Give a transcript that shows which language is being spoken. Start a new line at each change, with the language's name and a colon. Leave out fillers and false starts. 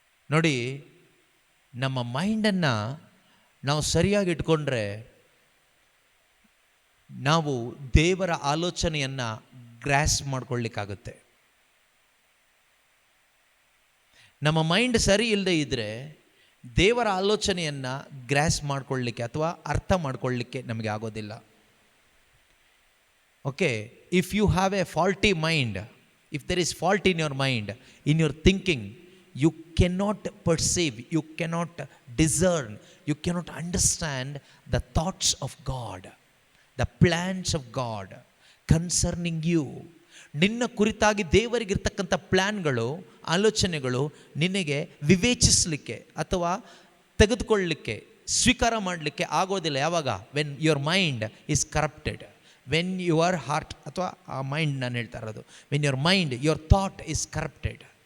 Kannada: ನೋಡಿ, ನಮ್ಮ ಮೈಂಡನ್ನು ನಾವು ಸರಿಯಾಗಿ ಇಟ್ಕೊಂಡ್ರೆ ನಾವು ದೇವರ ಆಲೋಚನೆಯನ್ನು ಗ್ರಾಸ್ ಮಾಡ್ಕೊಳ್ಳಿಕ್ಕಾಗುತ್ತೆ. ನಮ್ಮ ಮೈಂಡ್ ಸರಿ ಇಲ್ಲದೆ ಇದ್ದರೆ ದೇವರ ಆಲೋಚನೆಯನ್ನು ಗ್ರಾಸ್ ಮಾಡ್ಕೊಳ್ಳಿಕ್ಕೆ ಅಥವಾ ಅರ್ಥ ಮಾಡ್ಕೊಳ್ಳಿಕ್ಕೆ ನಮಗೆ ಆಗೋದಿಲ್ಲ.
English: Okay, if you have a faulty mind, if there is fault in your mind, in your thinking, you cannot perceive, you cannot discern, you cannot understand the thoughts of God, the plans of God concerning you.
Kannada: ನಿನ್ನ ಕುರಿತಾಗಿ ದೇವರಿಗಿರ್ತಕ್ಕಂಥ ಪ್ಲ್ಯಾನ್ಗಳು, ಆಲೋಚನೆಗಳು ನಿನಗೆ ವಿವೇಚಿಸಲಿಕ್ಕೆ ಅಥವಾ ತೆಗೆದುಕೊಳ್ಳಲಿಕ್ಕೆ, ಸ್ವೀಕಾರ ಮಾಡಲಿಕ್ಕೆ ಆಗೋದಿಲ್ಲ. ಯಾವಾಗ?
English: when your mind is corrupted, when your heart
Kannada: ಅಥವಾ ಆ
English: mind
Kannada: ನಾನು ಹೇಳ್ತಾ ಇರೋದು,
English: When your mind, your thought is corrupted.